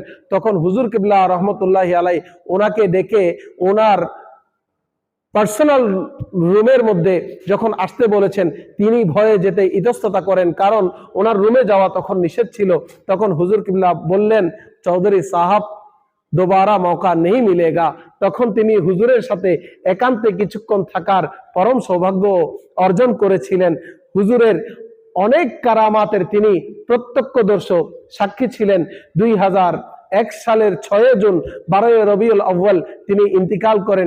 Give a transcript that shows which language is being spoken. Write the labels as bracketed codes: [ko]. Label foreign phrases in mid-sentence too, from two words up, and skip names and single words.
[bn] তখন হুজুর কিবলা [ar] رحمة الله عليه [bn] ওনাকে ডেকে ওনার পার্সোনাল রুমের মধ্যে যখন আসতে বলেছেন, তিনি ভয়ে যেতে ইতস্ততা করেন, কারণ ওনার রুমে যাওয়া তখন নিষেধ ছিল। তখন হুজুর কিবলা বললেন, চৌধুরী সাহাব [hi] दोबारा मौका नहीं मिलेगा। [bn] তখন তিনি হুজুরের সাথে একান্তে কিছুক্ষণ থাকার পরম সৌভাগ্য অর্জন করেছিলেন। হুজুরের অনেক কারামাতের তিনি প্রত্যক্ষদর্শী সাক্ষী ছিলেন। 2001 সালের 6 জুন 12 রবিউল আউয়াল তিনি ইন্তিকাল করেন।